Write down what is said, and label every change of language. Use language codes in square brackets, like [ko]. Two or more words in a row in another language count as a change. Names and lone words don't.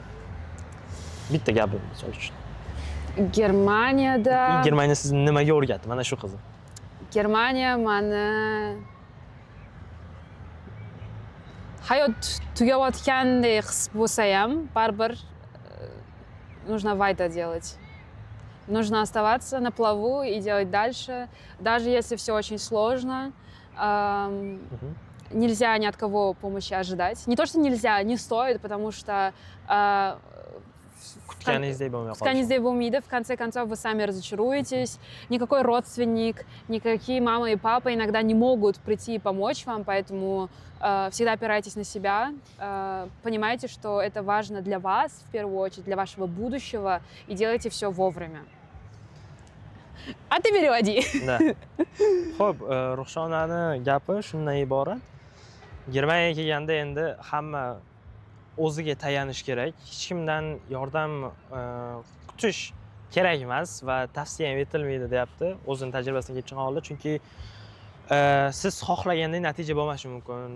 [uz] Bitta gap misol uchun. Germaniya sizni nimaga o'rgatdi? Mana shu qiziq. Germaniya meni hayot tugayotgandek his bo'lsa ham, baribir [ru] нужно weiter делать. Нужно оставаться на плаву и делать дальше, даже если все очень сложно. Нельзя ни от кого помощи ожидать. Не то, что нельзя, не стоит, потому что [uz] кутганingizday bo'lmaydi. [ru] В конце концов вы сами разочаруетесь. Никакой родственник, никакие мама и папа иногда не могут прийти и помочь вам, поэтому всегда опирайтесь на себя. Понимайте, что это важно для вас, в первую очередь, для вашего будущего, и делайте все вовремя. А ты переводи. Да. [uz] Xo'p, Ruxshonani gapi shundan iborat. Germaniyaga kelganda endi hamma o'ziga tayanish kerak. Hech kimdan yordam kutish kerak emas va tavsiya ham etilmaydi, deyapti. O'zining tajribasidan kelib chiqqan holda, chunki siz xohlagandek natija bo'lmashi mumkin.